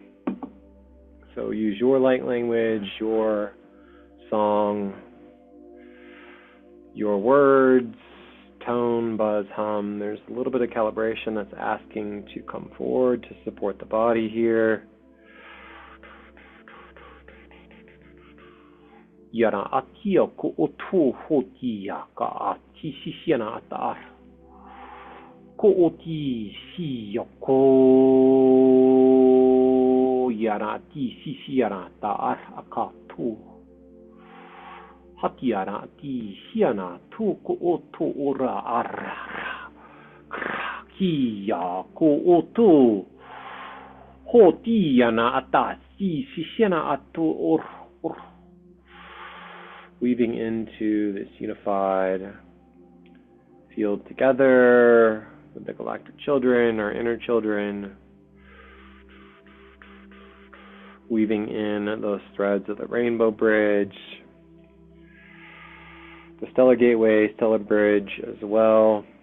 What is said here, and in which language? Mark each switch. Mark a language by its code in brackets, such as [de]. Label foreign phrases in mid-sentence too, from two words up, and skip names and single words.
[en] So use your light language, your song, your words, tone, buzz, hum. There's a little bit of calibration that's asking to come forward to support the body here. Yara atia ko otu hotia ka ati sisiana ata ko oti siyoko yara ati sisiana ta akatu hatiara ati siana tu ko otu ora ara Ki ya ko oto. Ho ti yana ata si shishena atu or. Weaving into this unified field together with the Galactic Children, our inner children. Weaving in those threads of the rainbow bridge, the stellar gateway, stellar bridge as well.